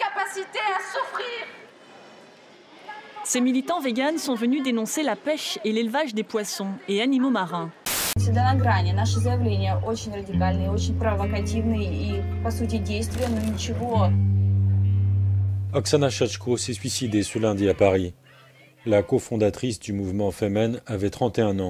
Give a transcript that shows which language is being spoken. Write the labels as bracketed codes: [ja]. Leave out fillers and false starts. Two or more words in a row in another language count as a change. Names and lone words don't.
[fr] capacité à souffrir. Ces militants véganes sont venus dénoncer la pêche et l'élevage des poissons et animaux marins. [ru] Всегда на грани. Наши заявления очень радикальные, очень провокативные и, по сути, действия, но ничего. [fr] Oksana Shachko s'est suicidée ce lundi à Paris. La cofondatrice du mouvement Femen avait 31 ans.